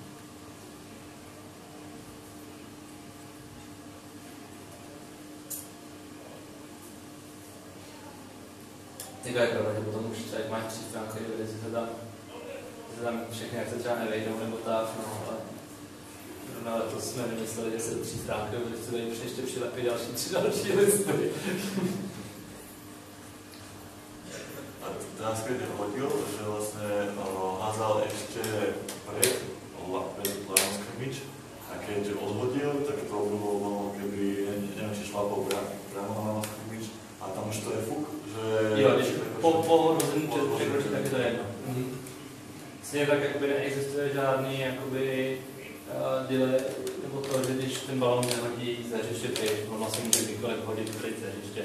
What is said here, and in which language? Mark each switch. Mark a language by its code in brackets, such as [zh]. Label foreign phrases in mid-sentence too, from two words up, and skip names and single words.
[cs] Jako je pravda, že potom už člověk máš 3 stránky, kde si se tam všechny, jak se třeba nevejdou nebo tak, no, ale zrovna letos jsme vymysleli, že se 3 stránky, že se dají ještě přilepit další listy. [sk] A teraz keď hodil, že vlastne házal ešte pred [en] line scrimmage [sk] a keď odhodil, tak to bolo keby, neviem, či šlapol priamo na [en] line scrimmage [sk] a tam už to je fuk, že... [cs] Jo, když po rozhodnutí překročí, tak je to jedno. Vlastně tak jakoby neexistuje žádný jakoby delay, nebo to, že když ten balon nehodí z hřiště pryč, on vlastně může kdykoliv hodit pryč z hřiště.